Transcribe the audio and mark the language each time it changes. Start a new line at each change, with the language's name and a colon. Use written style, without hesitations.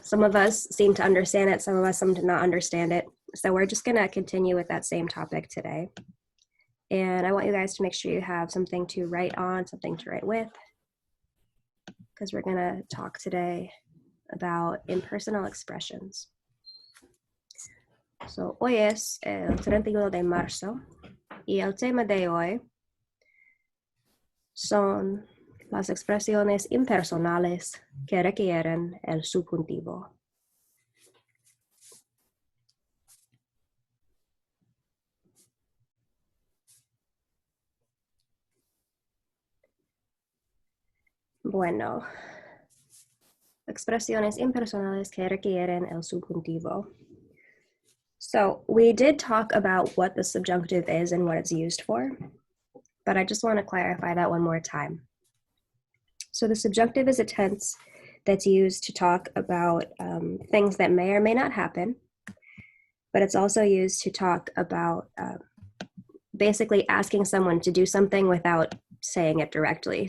English: Some of us seem to understand it, some of us seem to not understand it. So we're just going to continue with that same topic today. And I want you guys to make sure you have something to write on, something to write with, because we're going to talk today about impersonal expressions.
Spanish: So, hoy es el 31 de marzo y el tema de hoy son las expresiones impersonales que requieren el subjuntivo. Bueno, expresiones impersonales que requieren el subjuntivo.
English: So we did talk about what the subjunctive is and what it's used for, but I just want to clarify that one more time. So the subjunctive is a tense that's used to talk about things that may or may not happen, but it's also used to talk about basically asking someone to do something without saying it directly.